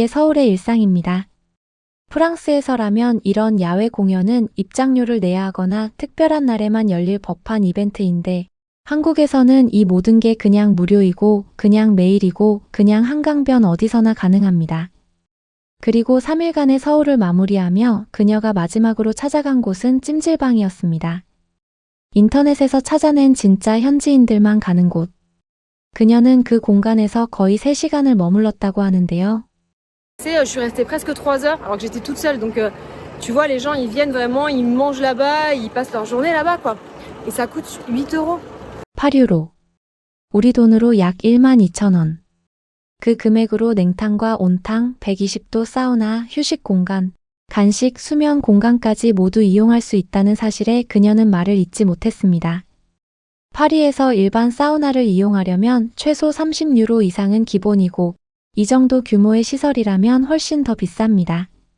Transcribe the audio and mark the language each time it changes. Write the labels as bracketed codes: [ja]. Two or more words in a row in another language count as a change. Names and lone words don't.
[ko] 이게 서울의 일상입니다. 프랑스에서라면 이런 야외 공연은 입장료를 내야 하거나 특별한 날에만 열릴 법한 이벤트인데 한국에서는 이 모든 게 그냥 무료이고 그냥 매일이고 그냥 한강변 어디서나 가능합니다. 그리고 3일간의 서울을 마무리하며 그녀가 마지막으로 찾아간 곳은 찜질방이었습니다. 인터넷에서 찾아낸 진짜 현지인들만 가는 곳. 그녀는 그 공간에서 거의 3시간을 머물렀다고 하는데요. [fr] Je suis restée presque 3 heures alors que j'étais toute seule. Donc tu vois, les gens ils viennent vraiment, ils mangent là-bas, ils passent leur journée là-bas quoi. Et ça coûte 8 €. [ko] 8유로. 우리 돈으로 약 12,000원. 그 금액으로 냉탕과 온탕, 120도 사우나, 휴식 공간, 간식, 수면 공간까지 모두 이용할 수 있다는 사실에 그녀는 말을 잇지 못했습니다. 파리에서 일반 사우나를 이용하려면 최소 30유로 이상은 기본이고 이 정도 규모의 시설이라면 훨씬 더 비쌉니다.